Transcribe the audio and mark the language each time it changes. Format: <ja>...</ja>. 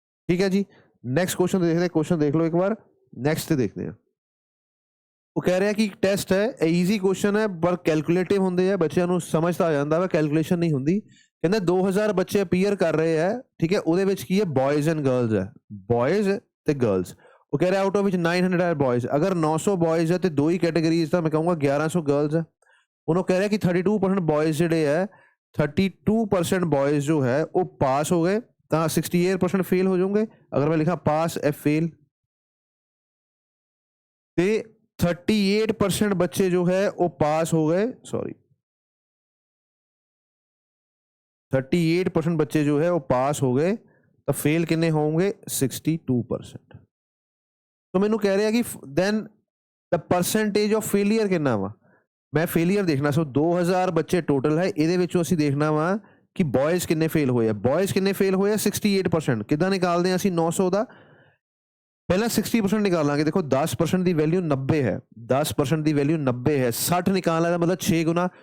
<pa>ਠੀਕ ਹੈ ਜੀ, ਨੈਕਸਟ ਕੁਐਸਚਨ ਦੇਖਦੇ। ਕੁਐਸਚਨ ਦੇਖ ਲਓ ਇੱਕ ਵਾਰ, ਨੈਕਸਟ ਦੇਖਦੇ ਹਾਂ। ਉਹ ਕਹਿ ਰਿਹਾ ਕਿ ਟੈਸਟ ਹੈ, ਈਜ਼ੀ ਕੁਐਸਚਨ ਹੈ ਪਰ ਕੈਲਕੂਲੇਟਿਵ ਹੁੰਦੇ ਆ, ਬੱਚਿਆਂ ਨੂੰ ਸਮਝ ਤਾਂ ਆ ਜਾਂਦਾ ਵਾ, ਕੈਲਕੂਲੇਸ਼ਨ ਨਹੀਂ ਹੁੰਦੀ। ਕਹਿੰਦਾ 2000 ਬੱਚੇ ਅਪੀਅਰ ਕਰ ਰਹੇ ਹੈ। ਠੀਕ ਹੈ, ਉਹਦੇ ਵਿੱਚ ਕੀ ਹੈ? ਬॉयਜ਼ ਐਂਡ ਗਰਲਸ ਹੈ, ਬॉयਜ਼ ਤੇ ਗਰਲਸ।</pa> <hi>वो कह रहा है out of which 900 are boys. अगर 900 बॉयज है तो दो ही कैटेगरीज था, मैं कहूँगा 1100 गर्ल्स है। उन्होंने कह रहा है कि 32% बॉयज</hi> <pa>ਜਿਹੜੇ ਹੈ</pa> <hi>32% बॉयज जो है वो पास हो गए, तो 68% फेल हो जाओगे। अगर मैं लिखा पास ए फेल, तो 38% बच्चे जो है वो पास हो गए, सॉरी 38% बच्चे जो है वो पास हो गए, तो फेल कितने होंगे 62%। तो मैनू कह रहा है कि then the percentage of failure कितना वा, मैं फेलियर देखना। सो 2000 बच्चे टोटल है,</hi> <pa>ਇਹਦੇ ਵਿੱਚੋਂ ਅਸੀਂ ਦੇਖਣਾ ਵਾ ਕਿ ਬॉयਜ਼ ਕਿੰਨੇ ਫੇਲ ਹੋਏ ਆ। ਬॉयਜ਼ ਕਿੰਨੇ ਫੇਲ ਹੋਏ ਆ 68%। ਕਿਦਾਂ ਨਿਕਾਲਦੇ ਆ ਅਸੀਂ 900 ਦਾ, ਪਹਿਲਾਂ 60% ਨਿਕਾਲਾਂਗੇ। ਦੇਖੋ 10% ਦੀ ਵੈਲਿਊ 90 ਹੈ, 10% ਦੀ ਵੈਲਿਊ 90 ਹੈ, 60 ਨਿਕਾਲਣਾ ਦਾ ਮਤਲਬ 6 ਗੁਣਾ।</pa>